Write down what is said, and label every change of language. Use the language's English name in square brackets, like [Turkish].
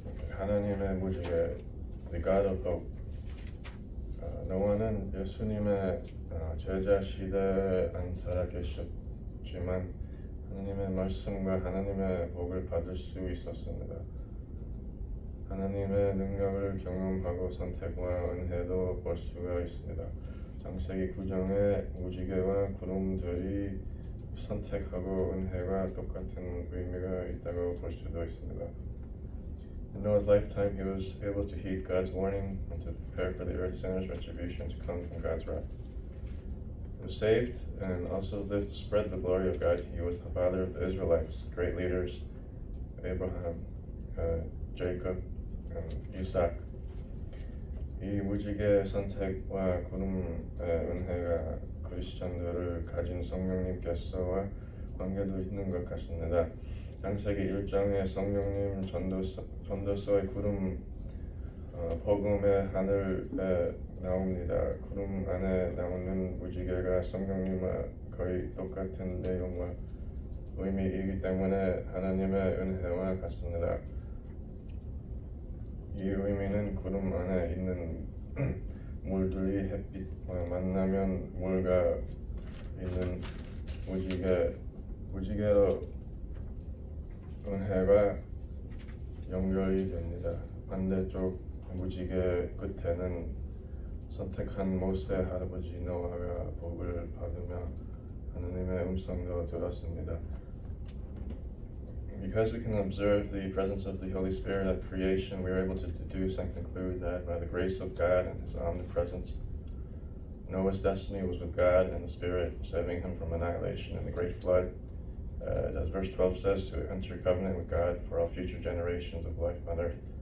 [Korean] 하나님의 무지개, [English] the God of hope. [Korean] 노아는 예수님의 제자 시대에 안 살아 계셨지만 하나님의 말씀과 하나님의 복을 받을 수 있었습니다. 하나님의 능력을 경험하고 선택과 은혜도 볼 수가 있습니다. 창세기 9장의 무지개와 구름들이 선택하고 은혜가 똑같은 의미가 있다고 볼 수도 있습니다. [English] In Noah's lifetime, he was able to heed God's warning and to prepare for the earth sinner's retribution to come from God's wrath. He was saved and also lived to spread the glory of God. He was the father of the Israelites, great leaders, Abraham, Jacob, and Isaac. [Korean] 이 무지개 선택과 구름의 은혜가 크리스천들을 가진 성령님께서와 관계도 있는 것 같습니다. 창세기 1장의 성령님 전도서의 구름 복음의 하늘에 나옵니다. 구름 안에 나오는 무지개가 성령님과 거의 똑같은 내용과 의미이기 때문에 하나님의 은혜와 같습니다. 이 의미는 구름 안에 있는 물들이 햇빛과 만나면 물과 있는 무지개로 은혜가 연결이 됩니다. 반대쪽 무지개 끝에는 선택한 모세 할아버지 노아가 복을 받으며 하나님의 음성도 들었습니다. [English] Because we can observe the presence of the Holy Spirit at creation, we are able to deduce and conclude that by the grace of God and His omnipresence, Noah's destiny was with God and the Spirit, saving him from annihilation in the great flood. As verse 12 says, to enter covenant with God for all future generations of life on earth.